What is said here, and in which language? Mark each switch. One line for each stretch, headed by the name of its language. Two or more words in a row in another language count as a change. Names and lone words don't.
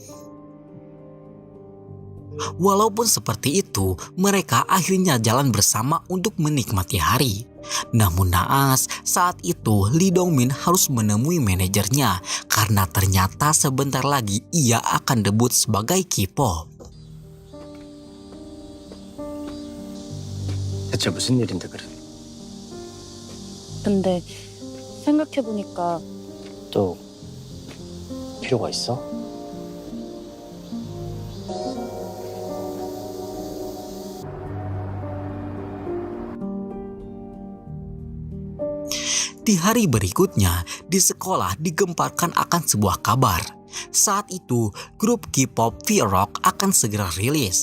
Indonesian: Walaupun seperti itu, mereka akhirnya jalan bersama untuk menikmati hari. Namun naas, saat itu Lee Dong-min harus menemui manajernya karena ternyata sebentar lagi ia akan debut sebagai K-pop.
Korean: 대체 무슨 일인데 그래? 근데 생각해보니까 또 필요가 있어?
Indonesian: Di hari berikutnya, di sekolah digemparkan akan sebuah kabar. Saat itu, grup K-pop V-Rock akan segera rilis.